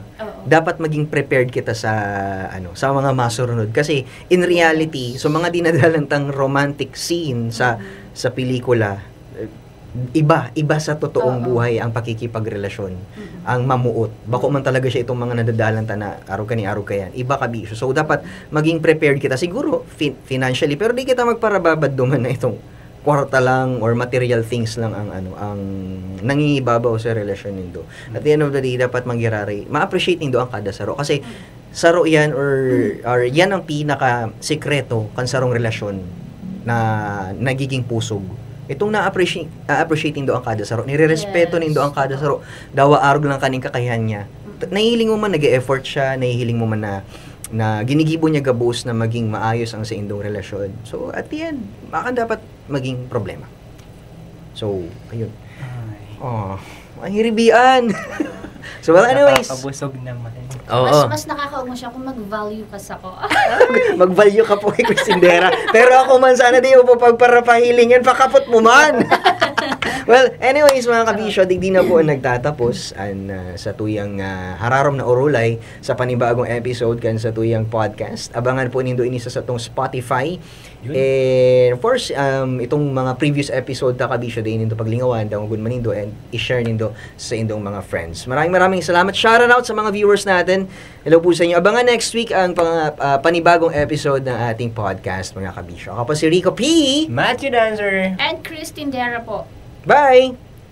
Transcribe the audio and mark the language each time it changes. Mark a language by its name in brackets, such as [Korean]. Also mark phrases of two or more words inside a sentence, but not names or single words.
[Bikol] Dapat maging prepared kita sa mga masurunod kasi in reality so mga dinadalantang [English] romantic scene [Bikol] sa pelikula iba sa totoong buhay ang pakikipagrelasyon ang mamuot bako man talaga siya itong mga nadadalanta na araw ka yan iba ka bisyo so dapat maging prepared kita siguro financially pero di kita magparababad duman na itong kwarta lang or [English] material things [Bikol] lang ang nangingibabaw sa relasyon nindo. [English] At the end of the day, [Bikol] dapat ma-appreciate nindo ang kada saro. Kasi saro yan or yan ang pinaka-sekreto kan sarong relasyon na nagiging pusog. Itong na-appreciate nindo ang kada saro. Nire-respeto nindo ang kada saro. Dawa arog lang kaning kakayahan niya. Nahihiling mo man nag-e-effort siya, nahihiling mo man na ginigibo niya gabos na maging maayos ang sa indong relasyon. [English] So, at the end, [Bikol] baka dapat maging problema. So, ayun. Oh, ang hiribian. [English] So, well, anyways. [Bikol] Nakakabusog naman. Mas nakakaugma siya kung mag-value ka sa ko. Mag-value ka po kay Christindera. Pero ako man, sana di mo pagparapahilingan, pakapot mo man. Well, anyways mga kabisyo, di na po ang nagtatapos sa tuyang hararom na orulay sa panibagong episode kan sa tuyang podcast. Abangan po nindo ini sa tong Spotify. [English] And of course, [Bikol] itong mga [English] previous episode [Bikol] ta kabisyo din nindo paglingawan, dangugon man nindo and i-share nindo sa indong mga friends. [Filipino] Maraming salamat. [English] Shout out [Filipino] sa mga viewers natin. Hello po sa inyo. Abangan next week ang panibagong episode ng ating podcast mga kabisyo. Ako po si Rico P. Matthew Dancer. And Christindera po. Bye!